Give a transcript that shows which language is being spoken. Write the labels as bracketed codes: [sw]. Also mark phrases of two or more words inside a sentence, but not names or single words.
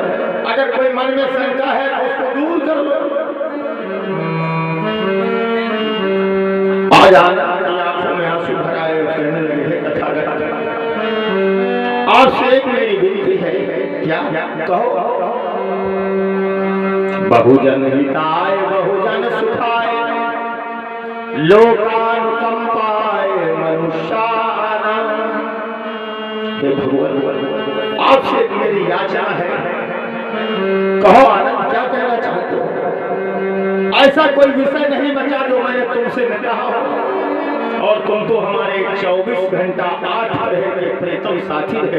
[hi] अगर कोई मन में शंका है तो उसको दूर कर लो। आज आंखों में आंसू भराए कहने लगे, तथागत आपसे एक मेरी विनती है। क्या? कहो। [sa] बहुजन हिताय बहुजन सुखाय, लोकानुकंपाय मनुष्याणाम। [hi] हे भगवान, आपसे मेरी याचना है, कहो आनंद, क्या कहना चाहते हो? ऐसा कोई विषय नहीं बचा जो मैंने तुमसे न कहा हो। और तुम तो हमारे 24 घंटा 8 ग्रह के प्रीतम साथी रहे।